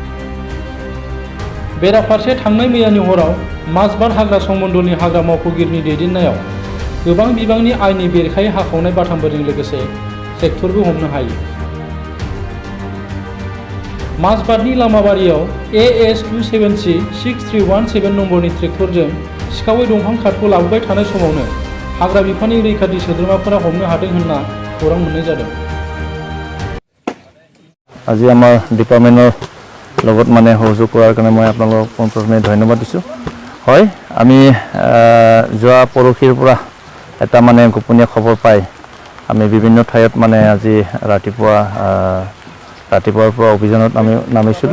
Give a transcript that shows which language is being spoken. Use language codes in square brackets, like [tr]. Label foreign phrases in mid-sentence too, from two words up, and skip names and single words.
[brx] बेराफारसे थांनाय मैयानि हराव माजबाद हाग्रा संमण्डलनि हाग्रा मावख'गिरिनि दैदेननायाव गोबां बिबांनि आयेननि बेरेखायै हाखावनाय बाथामफोरजों लोगोसे ट्रेक्टरबो हमनो हायो। माजबादनि लामाबारियाव एएस-27C-6317 नम्बरनि ट्रेक्टरजों सिखावै दंफां काटखौ लाबोबाय थानाय समावनो हाग्रा बिफाननि रैखाथि सोद्रोमाफोरा हमनो हादों होनना खौरां मोननाय जादों। [as] আজি আমাৰ ডিপাৰ্টমেণ্টৰ লগত মানে সহযোগ কৰাৰ কাৰণে মই আপোনালোকক পোনপ্ৰথমে ধন্যবাদ দিছোঁ। হয়, আমি যোৱা পৰহিৰ পৰা এটা মানে গোপনীয় খবৰ পাই আমি বিভিন্ন ঠাইত মানে আজি ৰাতিপুৱাৰ পৰা অভিযানত আমি নামিছিলোঁ।